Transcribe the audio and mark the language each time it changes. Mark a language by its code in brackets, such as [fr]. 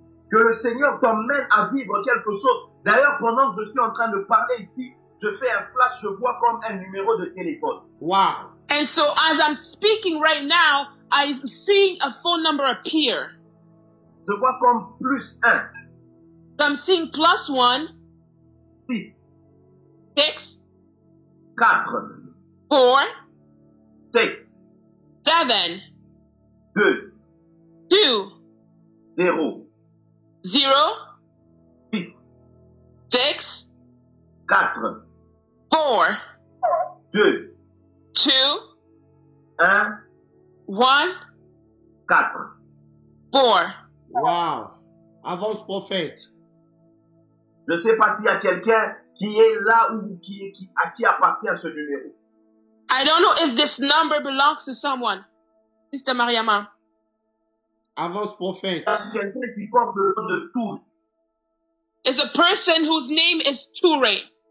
[fr] Que le Seigneur t'emmène à vivre quelque chose. D'ailleurs, pendant que je suis en train de parler ici, je fais un flash, je vois comme un numéro de téléphone. Wow. [en] And so as I'm speaking right now, I'm seeing a phone number appear. [fr] Je vois comme +1, [en] So I'm seeing +1, 6, 6, 4, 4, 6, 7, 2, 2, 0, 0, 6, 6, 4, 4, 2, 2, 1, 1, 4. 4. [fr] Wow. Avance, prophète. Je ne sais pas s'il y a quelqu'un qui est là ou à qui appartient ce numéro. [en] I don't know if this number belongs to someone. Sister Mariama. [fr] Avance, prophète. Quelqu'un qui porte le nom de Tour. [en] It's a person whose name is Toure.